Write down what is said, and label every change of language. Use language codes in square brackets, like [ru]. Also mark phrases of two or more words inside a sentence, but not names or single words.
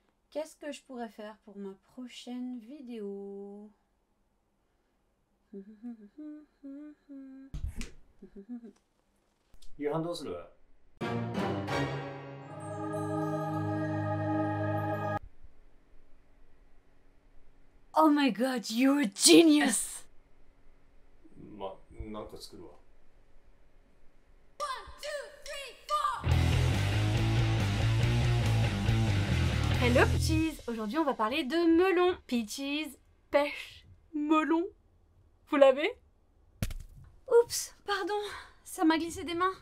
[fr] Qu'est-ce que je pourrais faire pour ma prochaine vidéo? [en] Oh my god, you're a genius! [ja] まあ、なんか作るわ。 [en] Hello Peaches! [fr] Aujourd'hui on va parler de melon. Peaches, pêche, melon. Vous l'avez? Oups, pardon, ça m'a glissé des mains.